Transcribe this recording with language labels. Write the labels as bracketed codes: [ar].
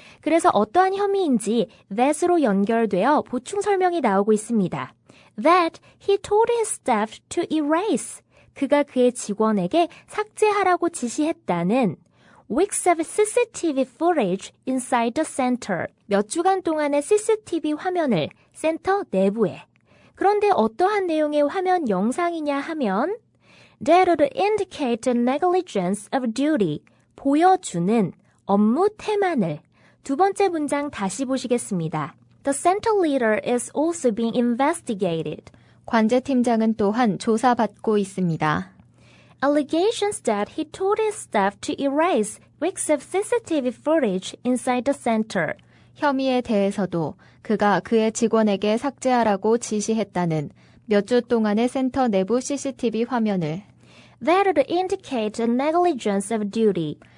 [ko] 그래서 어떠한 혐의인지 that으로 연결되어 보충 설명이 나오고 있습니다. [en] That he told his staff to erase. [ko] 그가 그의 직원에게 삭제하라고 지시했다는 [en] weeks of CCTV footage inside the center. [ko] 몇 주간 동안의 CCTV 화면을 센터 내부에. 그런데 어떠한 내용의 화면 영상이냐 하면 [en] that would indicate the negligence of duty. [ko] 보여주는 업무 태만을. 두 번째 문장 다시 보시겠습니다. [en] The center leader is also being investigated. [ko] 관제팀장은 또한 조사받고 있습니다. [en] Allegations that he told his staff to erase weeks of CCTV footage inside the center. [ko] 혐의에 대해서도 그가 그의 직원에게 삭제하라고 지시했다는 몇 주 동안의 센터 내부 CCTV 화면을 [en] That would indicate the negligence of duty.